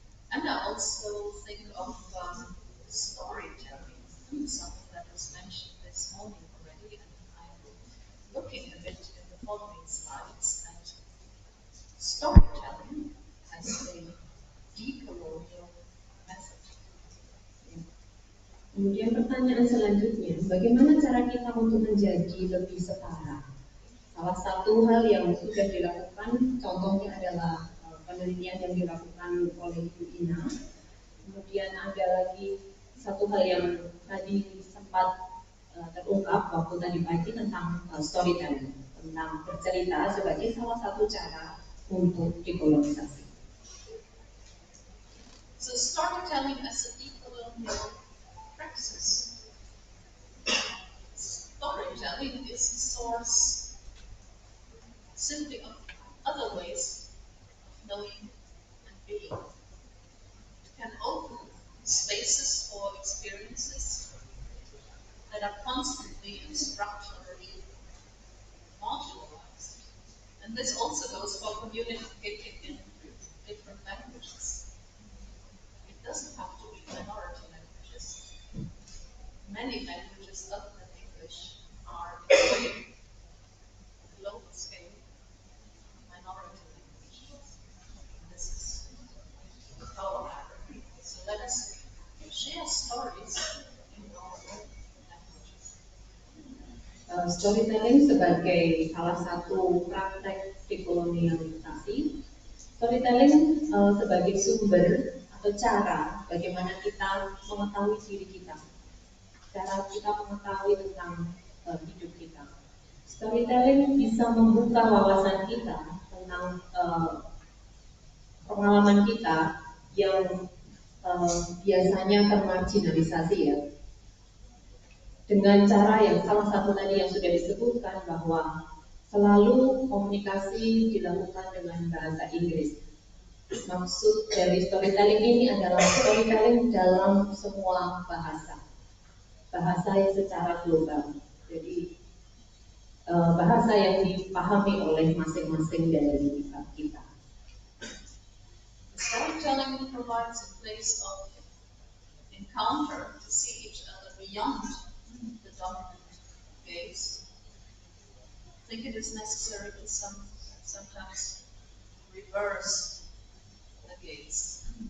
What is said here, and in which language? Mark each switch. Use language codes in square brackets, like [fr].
[en] And I also think of storytelling, something that was mentioned this morning already, and I'm looking a bit in the following slides at storytelling as a decolonial method. [id] Kemudian pertanyaan selanjutnya, bagaimana cara kita untuk menjadi lebih setara? Salah satu hal yang sudah dilakukan, contohnya adalah penelitian yang dilakukan oleh UINA. Kemudian ada lagi satu hal yang tadi sempat terungkap waktu tadi pagi tentang storytelling, tentang bercerita sebagai salah satu cara untuk dekolonisasi. [en] So storytelling as a decolonial praxis. Storytelling is a source simply of other ways of knowing and being. It can open spaces for experiences that are constantly and structurally marginalized. And this also goes for communicating in different languages. It doesn't have to be minority languages. Many languages other than English are global scale minority languages. This is our area. So let us share stories in our own languages. [id] Storytelling sebagai salah satu praktek dekolonialisasi, storytelling sebagai sumber atau cara bagaimana kita mengetahui diri kita, cara kita mengetahui tentang hidup kita. Storytelling bisa membuka wawasan kita tentang pengalaman kita yang biasanya termarginalisasi ya. Dengan cara yang salah satu tadi yang sudah disebutkan bahwa selalu komunikasi dilakukan dengan bahasa Inggris. Maksud dari storytelling ini adalah storytelling dalam semua bahasa yang secara global. Jadi bahasa yang dipahami oleh masing-masing dari kita. [en] Storytelling provides a place of encounter to see each other beyond the dominant gaze. I think it is necessary to sometimes reverse the gaze.